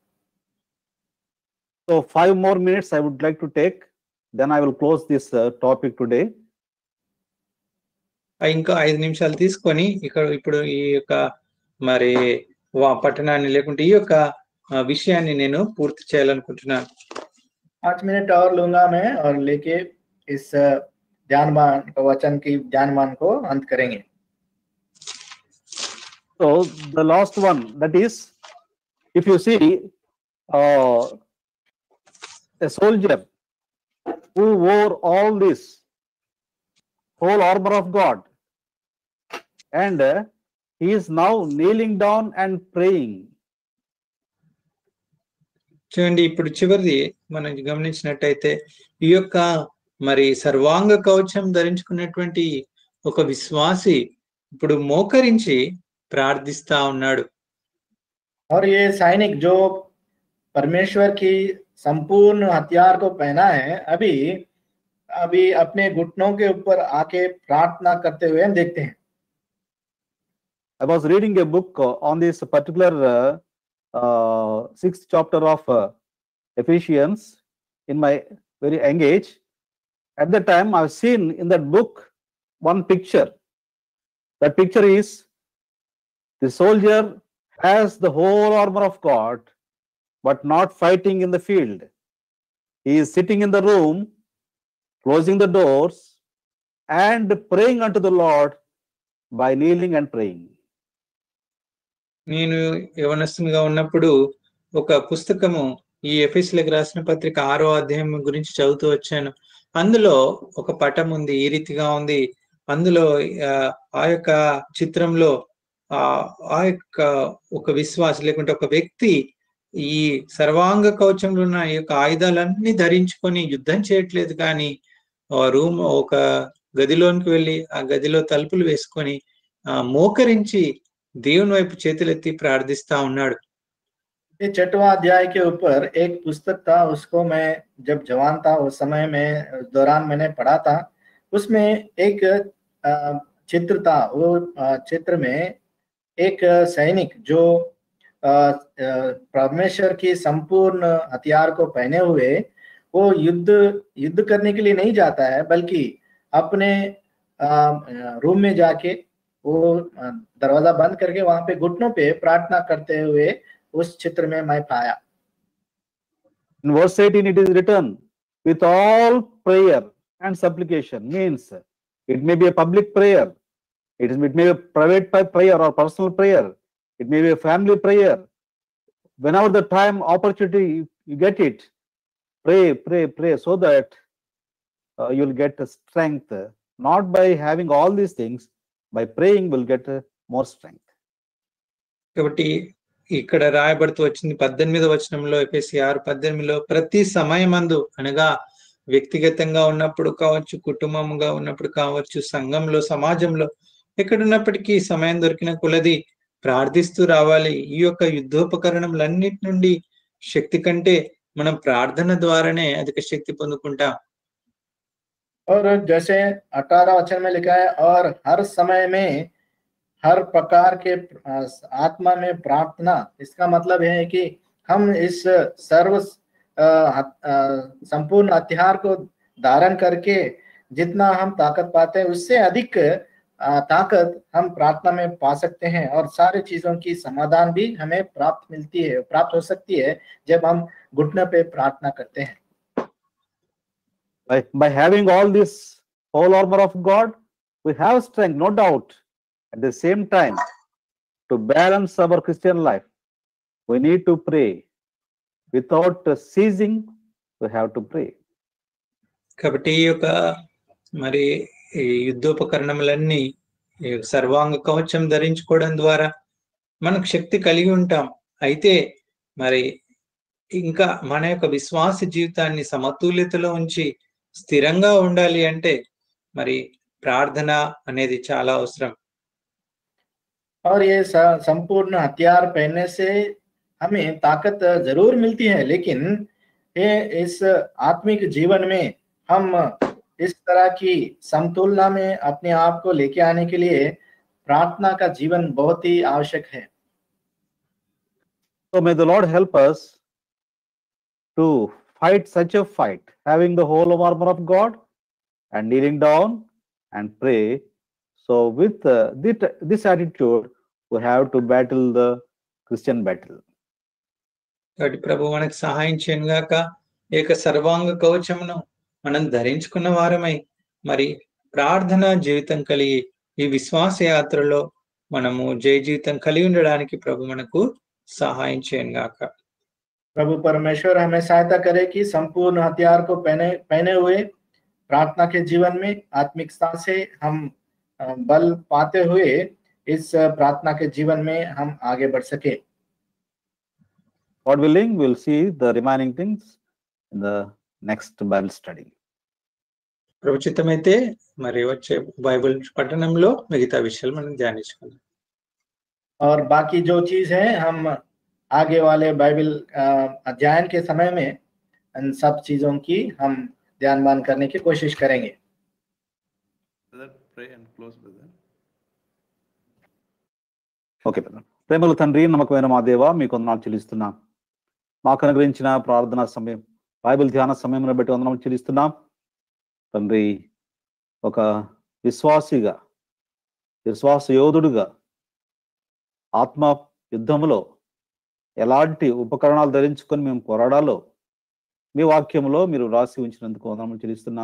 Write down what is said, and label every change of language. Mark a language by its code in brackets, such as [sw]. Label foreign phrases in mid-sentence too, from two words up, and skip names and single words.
[en] So 5 more minutes I would like to take, then I will close this topic today. [te] ఇంకా 5 నిమిషాలు తీసుకొని ఇప్పుడు ఈ యొక్క మరి పట్టణాన్ని లేకుంటే ఈ యొక్క విషయాన్ని నేను పూర్తి చేయాలనుకుంటున్నాను. [hi] 5 मिनट और लूंगा मैं और लेके इस ध्यानवान वचन की ध्यानवान को अंत करेंगे. [en] So the last one, that is, if you see a soldier who wore all this, whole armor of God. And he is now kneeling down and praying. [te] చూడండి, ఇప్పుడు చివరిది మనం గమనించినట్టయితే ఈ యొక్క మరి సర్వాంగ కవచం ధరించుకున్నటువంటి ఒక విశ్వాసి ఇప్పుడు మోకరించి ప్రార్థిస్తా ఉన్నాడు. [hi] और ये सैनिक जो परमेश्वर की संपूर्ण हथियार को पहना है, अभी अपने घुटनों के ऊपर आके प्रार्थना करते हुए हम देखते हैं. [en] I was reading a book on this particular 6th chapter of Ephesians in my very young age. At that time, I've seen in that book one picture. That picture is the soldier has the whole armor of God, but not fighting in the field. He is sitting in the room, closing the doors, and praying unto the Lord by kneeling and praying. [te] నేను యవనస్తునిగా ఉన్నప్పుడు ఒక పుస్తకము ఈ ఎఫెసీయులకు రాసిన పత్రిక 6వ అధ్యాయం గురించి చదువుతూ వచ్చాను. అందులో ఒక పటం ఉంది, ఈ రీతిగా ఉంది. అందులో ఆ యొక్క చిత్రంలో ఆ యొక్క ఒక విశ్వాసి లేకుంటే ఒక వ్యక్తి ఈ సర్వాంగ కవచంలో ఉన్న ఈ యొక్క ఆయుధాలన్నీ ధరించుకొని యుద్ధం చేయట్లేదు, కానీ ఒక గదిలోనికి వెళ్ళి ఆ గదిలో తలుపులు వేసుకొని మోకరించి దేవుని వైపు చేతులెత్తి ప్రార్థిస్తా ఉన్నాడు. [hi] ये 6वां अध्याय के ऊपर एक पुस्तक था, उसको मैं जब जवान था उस समय में दौरान मैंने पढ़ा था. उसमें एक चित्र था. वो चित्र में एक सैनिक जो परमेश्वर की संपूर्ण हथियार को पहने हुए वो युद्ध करने के लिए नहीं जाता है, बल्कि अपने रूम में जाके वो दरवाजा बंद करके वहां पे घुटनों पे प्रार्थना करते हुए उस चित्र में मैं पाया. [en] In verse 18 it is written, with all prayer and supplication. Means it may be a public prayer, it may be a private prayer or personal prayer, it may be a family prayer. Whenever the time opportunity you get it, pray so that you'll get strength. Not by having all these things, by praying will get more strength. [te] కాబట్టి ఇక్కడ రాయబడుతూ వచ్చింది 18వ వచనంలో, ఎఫెసీ 6:18లో, ప్రతి సమయమందు అనగా వ్యక్తిగతంగా ఉన్నప్పుడు కావచ్చు, కుటుంబంగా ఉన్నప్పుడు కావచ్చు, సంఘంలో, సమాజంలో, ఎక్కడున్నప్పటికీ సమయం దొరికిన కొలది ప్రార్థిస్తూ రావాలి. ఈ యొక్క యుద్ధోపకరణములన్నిటి నుండి శక్తి కంటే మనం ప్రార్థన ద్వారానే అధిక శక్తి పొందుకుంటాం. [hi] और जैसे 18 वचन में लिखा है, और हर समय में हर प्रकार के आत्मा में प्रार्थना. इसका मतलब है कि हम इस सर्व संपूर्ण हथियार को धारण करके जितना हम ताकत पाते हैं उससे अधिक ताकत हम प्रार्थना में पा सकते हैं, और सारी चीजों की समाधान भी हमें प्राप्त हो सकती है जब हम घुटने पे प्रार्थना करते हैं. [en] By having all this whole armor of God, we have strength, no doubt. At the same time, to balance our Christian life, we need to pray. Without ceasing, we have to pray. [te] కాబట్టి ఈ యొక్క మరి ఈ యుద్ధోపకరణములన్నీ సర్వాంగ కవచం ధరించుకోవడం ద్వారా మనకు శక్తి కలిగి ఉంటాం. అయితే మరి ఇంకా మన యొక్క విశ్వాస జీవితాన్ని సమతుల్యతలో ఉంచి స్థిరంగా ఉండాలి అంటే మరి ప్రార్థన అనేది చాలా అవసరం. [hi] और ये संपूर्ण हथियार पहनने से हमें ताकत जरूर मिलती है, लेकिन ये इस आत्मिक जीवन में हम इस तरह की समतुलना में अपने आप को लेके आने के लिए प्रार्थना का जीवन बहुत ही आवश्यक है. [en] So may the Lord help us to fight such a fight, having the whole armor of God and kneeling down and pray. So with this attitude, we have to battle the Christian battle. [te] కాబట్టి ప్రభు మనకు సహాయం చేయను గాక. ఏక సర్వాంగ కవచమును మనం ధరించుకున్న వారమై మరి ప్రార్థనా జీవితం కలిగి ఈ విశ్వాస యాత్రలో మనము జయ జీవితం కలిగి ఉండడానికి ప్రభు మనకు సహాయం చేయను గాక. [hi] प्रभु परमेश्वर हमें सहायता करे कि संपूर्ण हथियार को पहने हुए प्रार्थना के जीवन में आत्मिकता से हम बल पाते हुए इस प्रार्थना के जीवन में हम आगे बढ़ सके। [en] God willing, we'll see the remaining things in the next Bible study. [te] ప్రభుచితమైతే మరి వచ్చే బైబిల్ పఠనంలో మిగతా విషయాలు మనం ధ్యానించుకుందాం। [hi] और बाकी जो चीज है हम आगे वाले बाइबल अध्ययन के समय में इन सब चीजों की हम ध्यानमान करने की कोशिश करेंगे। [en] okay brother. [te] ప్రేమల తండ్రి, నమ్మకమైన మా దేవ, మీకు వందనాలు చెల్లిస్తున్నాం। మాకు అనుగ్రహించిన ప్రార్థనా సమయం, బైబిల్ ధ్యాన సమయం బట్టి వందనాలు చెల్లిస్తున్నాం తండ్రి। ఒక విశ్వాసిగా, విశ్వాస యోధుడుగా ఆత్మ యుద్ధంలో ఎలాంటి ఉపకరణాలు ధరించుకొని మేము పోరాడాలో మీ వాక్యంలో మీరు రాసి ఉంచినందుకు వందనాలు చెల్లిస్తున్నాం।